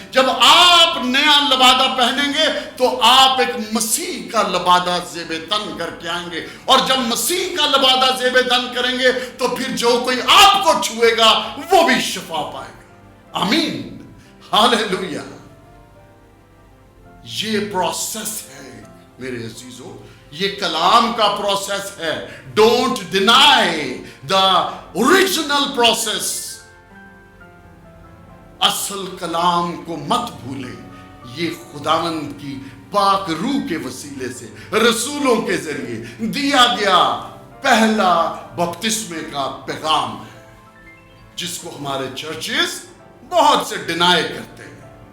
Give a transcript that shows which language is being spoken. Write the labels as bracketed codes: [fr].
[ur] جب آپ نیا لبادہ پہنیں گے تو آپ ایک مسیح کا لبادہ زیب تن کر کے آئیں گے، اور جب مسیح کا لبادہ زیب تن کریں گے تو پھر جو کوئی آپ کو چھوئے گا وہ بھی شفا پائے گا. آمین، ہاللیلویہ. یہ پروسیس ہے میرے عزیزو، یہ کلام کا پروسیس ہے. [en] Don't deny the original process. [ur] اصل کلام کو مت بھولیں. یہ خداوند کی پاک روح کے وسیلے سے رسولوں کے ذریعے دیا گیا پہلا بپتسمے کا پیغام ہے، جس کو ہمارے چرچز بہت سے ڈینائی کرتے ہیں.